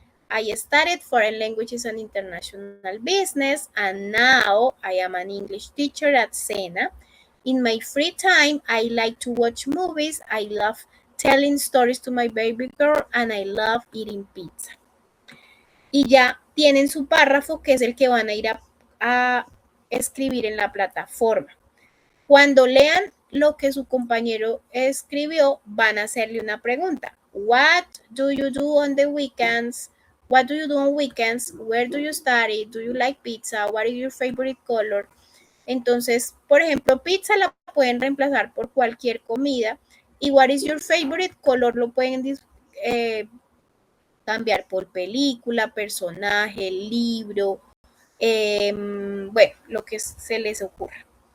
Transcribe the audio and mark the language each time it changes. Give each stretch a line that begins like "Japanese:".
English: I studied foreign languages and international business, and now I am an English teacher at SENA. In my free time, I like to watch movies, I love telling stories to my baby girl, and I love eating pizza.
Spanish: Y ya tienen su párrafo, que es el que van a ir a escribir en la plataforma. Cuando lean lo que su compañero escribió, van a hacerle una pregunta.
English: What do you do on the weekends? What do you do on weekends? Where do you study? Do you like pizza? What is your favorite color?
Spanish: Entonces, por ejemplo, pizza la pueden reemplazar por cualquier comida. Y
English: what is your favorite color
Spanish: lo pueden cambiar por película, personaje, libro, bueno, lo que se les ocurra.